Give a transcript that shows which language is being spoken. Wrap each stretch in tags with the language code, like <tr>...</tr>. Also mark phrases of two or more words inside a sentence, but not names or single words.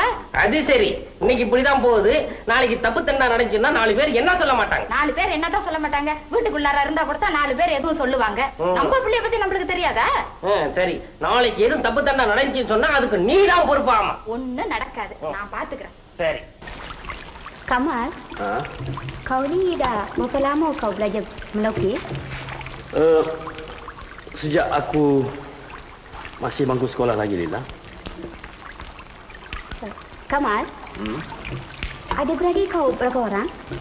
<ta>அது சரி, இன்னைக்கு இப்படிதான் போகுது. நாளைக்கு தப்பு தண்டா நடந்துச்சுன்னா 4 பேர் என்ன சொல்ல மாட்டாங்க? 4 பேர் என்னதான் சொல்ல மாட்டாங்க? வீட்டுக்குள்ளார இருந்தா கூட 4 பேர் எதுவும் சொல்லுவாங்க. நம்ம பிள்ளைய பத்தி நம்மளுக்கு தெரியாதா? சரி, நாளைக்கு எதுவும் தப்பு தண்டா நடந்துச்சுன்னு சொன்னா அதுக்கு நீ தான் பொறுப்பாமா? ஒண்ணும் நடக்காது, நான் பாத்துக்கிறேன். சரி.</ta> <ms>Kamal, kau ni dah berapa lama kau belajar melukis? Sejak aku masih bangku sekolah lagi, Lila. Kamal, adik-beradik kau berapa orang?</ms>